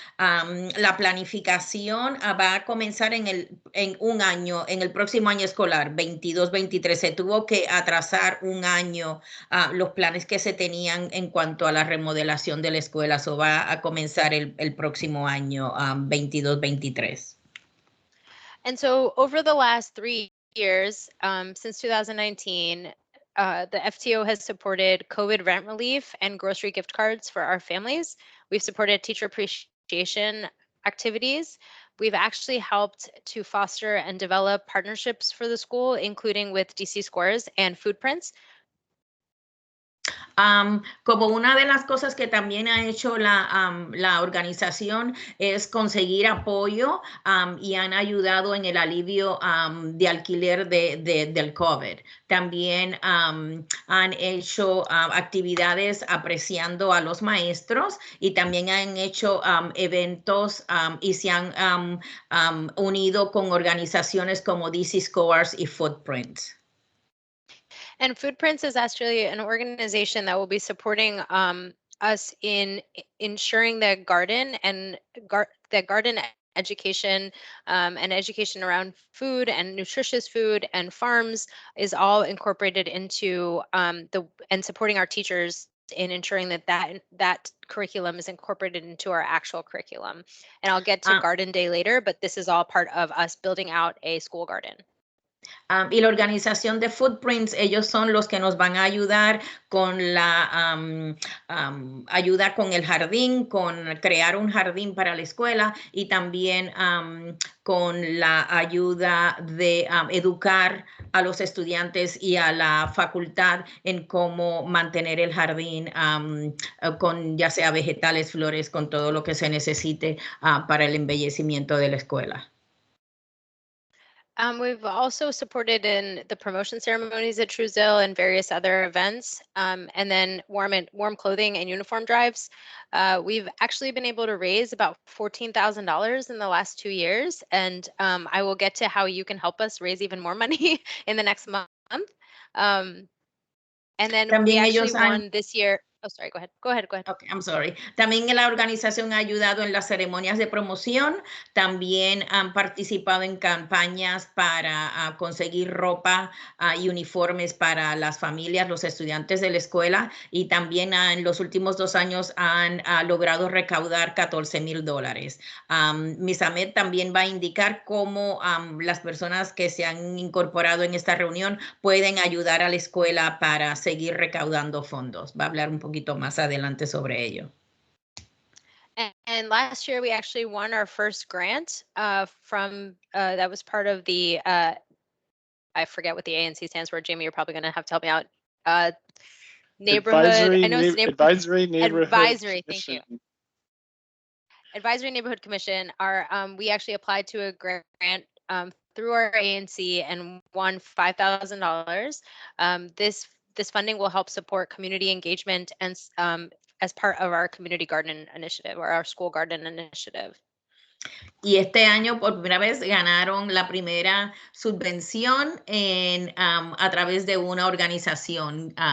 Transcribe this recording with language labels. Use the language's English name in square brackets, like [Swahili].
[Spanish] La planificación va a comenzar en un año, en el próximo año escolar, 22-23. Se tuvo que atrasar un año los planes que se tenían en cuanto a la remodelación de la escuela. Eso va a comenzar el próximo año, 22-23. [English] And so over the last 3 years, since 2019, the FTO has supported COVID rent relief and grocery gift cards for our families. We've supported teacher appreciation activities. We've actually helped to foster and develop partnerships for the school, including with DC Scores and Food Prints. [Spanish] Como una de las cosas que también ha hecho la organización es conseguir apoyo y han ayudado en el alivio de alquiler del COVID. También han hecho actividades apreciando a los maestros y también han hecho eventos y se han unido con organizaciones como DC Scores y Footprints. [English] And Food Prints is actually an organization that will be supporting us in ensuring that garden and garden education and education around food and nutritious food and farms is all incorporated into and supporting our teachers in ensuring that curriculum is incorporated into our actual curriculum. And I'll get to Garden Day later, but this is all part of us building out a school garden. [Spanish] Y la organización de Footprints, ellos son los que nos van a ayudar con la ayuda con el jardín, con crear un jardín para la escuela y también con la ayuda de educar a los estudiantes y a la facultad en cómo mantener el jardín con ya sea vegetales, flores, con todo lo que se necesite para el embellecimiento de la escuela. [English] We've also supported in the promotion ceremonies at Truesdale and various other events, and then warm clothing and uniform drives. We've actually been able to raise about $14,000 in the last 2 years, and I will get to how you can help us raise even more money in the next month. And then [Spanish] También [English] we actually [Spanish] ellos han- [English] won this year. Oh, sorry, go ahead. Go ahead. Okay, I'm sorry. [Spanish] También la organización ha ayudado en las ceremonias de promoción. También han participado en campañas para conseguir ropa y uniformes para las familias, los estudiantes de la escuela. Y también en los últimos 2 años han logrado recaudar $14,000. Miss Ahmed también va a indicar cómo las personas que se han incorporado en esta reunión pueden ayudar a la escuela para seguir recaudando fondos. Va a hablar un poquito más adelante sobre ello. [English] And last year we actually won our first grant from that was part of the I forget what the ANC stands for. Jamie, you're probably going to have to help me out. Neighborhood. Advisory, I know it's Advisory Neighborhood Advisory. Commission. Thank you. Advisory Neighborhood Commission. We actually applied to a grant through our ANC and won $5,000. This funding will help support community engagement and as part of our community garden initiative or our school garden initiative. [Spanish] Y este año por primera vez ganaron la primera subvención a través de una organización.